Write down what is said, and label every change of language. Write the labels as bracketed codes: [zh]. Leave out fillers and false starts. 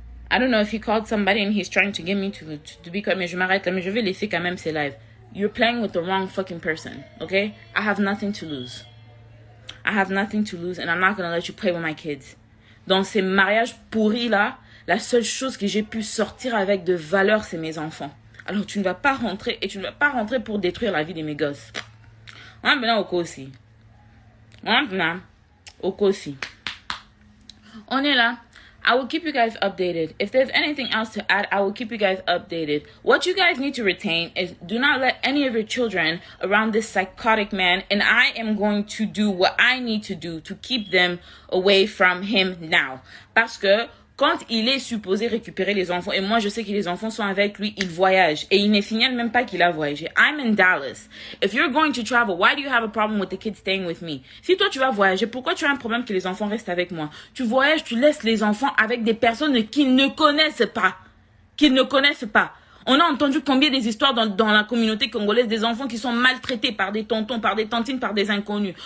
[en] I don't know if he called somebody and he's trying to get me to be quiet. [fr] Mais je m'arrête là. Mais je vais laisser quand même ces lives. [en] You're playing with the wrong fucking person. Okay? I have nothing to lose. And I'm not gonna let you play with my kids. [fr] Dans ces mariages pourris là, la seule chose que j'ai pu sortir avec de valeur, c'est mes enfants. Alors tu ne vas pas rentrer, et tu ne vas pas rentrer pour détruire la vie de mes gosses. On est là au Kosi. On est là. [en] I will keep you guys updated. If there's anything else to add, I will keep you guys updated. What you guys need to retain is do not let any of your children around this psychotic man, and I am going to do what I need to do to keep them away from him now. [fr] Parce que quand il est supposé récupérer les enfants, et moi je sais que les enfants sont avec lui, il voyage. Et il ne signale même pas qu'il a voyagé. [en] I'm in Dallas. If you're going to travel, why do you have a problem with the kids staying with me? [fr] Si toi tu vas voyager, pourquoi tu as un problème que les enfants restent avec moi? Tu voyages, tu laisses les enfants avec des personnes qu'ils ne connaissent pas. Qu'ils ne connaissent pas. On a entendu combien des histoires dans la communauté congolaise des enfants qui sont maltraités par des tontons, par des tantines, par des inconnus.